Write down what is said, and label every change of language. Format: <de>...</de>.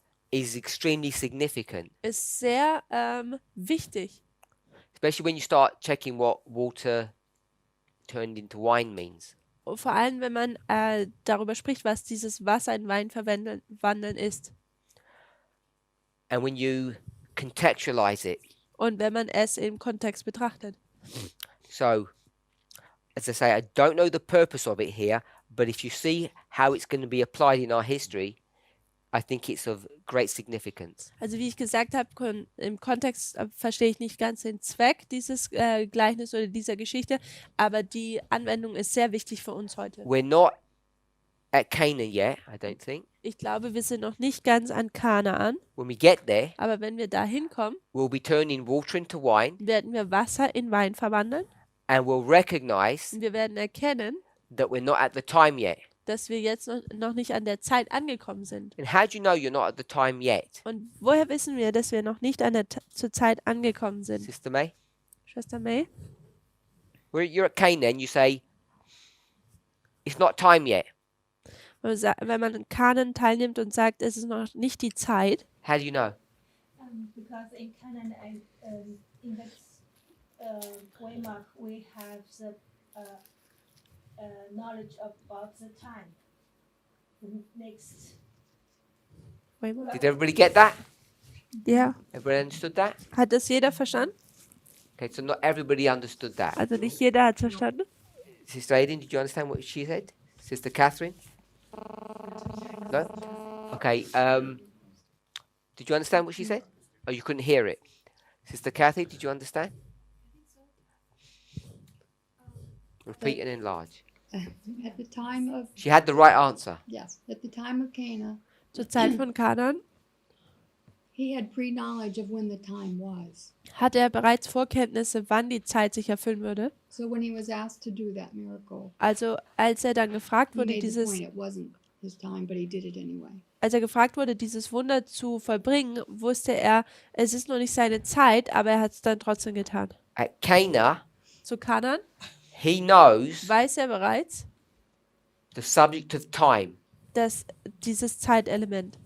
<en>is extremely significant,</en> <de>ist sehr wichtig.</de> <en>especially when you start checking what water turned into wine means.</en> <de>Und vor allem, wenn man darüber spricht, was dieses Wasser in Wein verwandeln ist.</de> <en>And when you contextualize it.</en> <de>Und wenn man es im Kontext betrachtet.</de> <en>So, as I say, I don't know the purpose of it here, but if you see how it's going to be applied in our history, I think it's of great significance.</en> <de>Also wie ich gesagt habe, im Kontext verstehe ich nicht ganz den Zweck dieses Gleichnis oder dieser Geschichte, aber die Anwendung ist sehr wichtig für uns heute.</de> <en>We're not at Canaan yet, I don't think.</en> <de>Ich glaube, wir sind noch nicht ganz an Kanaan,</de> <en>When we get there,</en> <de>aber wenn wir da hinkommen,</de> <en>we'll be turning water into wine,</en> <de>werden wir Wasser in Wein verwandeln</de> <en>and we'll recognize</en> <de>und wir werden erkennen,</de> <en>that we're not at the time yet.</en> <de>dass wir jetzt noch nicht an der Zeit angekommen sind.</de> <en>And how do you know you're not at the time yet?</en> <de>Und woher wissen wir, dass wir noch nicht zur Zeit angekommen sind?</de> <en>Sister May?</en> <de>Schwester May?</de> <en>You're at Canaan, you say, it's not time yet.</en> <de>Wenn man an Kanaan teilnimmt und sagt, es ist noch nicht die Zeit,</de> <en>How do you know? Because in Canaan, in the Waymark, we have the knowledge about the time. The next. Did everybody get that?</en> <de>ja,</de> <en>Everybody understood that?</en> <de>hat das jeder verstanden?</de> <en>Okay, so not everybody understood that.</en> <de>Also nicht jeder hat verstanden.</de> <en>Sister Aiden, did you understand what she said? Sister Catherine? No? Okay, did you understand what she said? Oh, you couldn't hear it. Sister Kathy, did you understand? Repeat and enlarge. At the time of, She had the right answer. yes, at the time of Cana,</en> <de>Zur Zeit von Kanaan</de> <en>he had pre-knowledge of when the time was.</en> <de>hatte er bereits Vorkenntnisse, wann die Zeit sich erfüllen würde.</de> <en>So when he was asked to do that miracle,</en> <de>Also als er dann gefragt</de> <en>he</en> <de>wurde,</de> <en>made the</en> <de>dieses,</de> <en>point it wasn't his time, but he did it anyway.</en> <de>als er gefragt wurde, dieses Wunder zu vollbringen, wusste er, es ist noch nicht seine Zeit, aber er hat es dann trotzdem getan.</de> <en>At Cana,</en> <de>Zu Kanaan</de> <en>he knows</en> <de>weiß er bereits,</de> <en>the subject of time.</en> <de>dass dieses Zeitelement</de>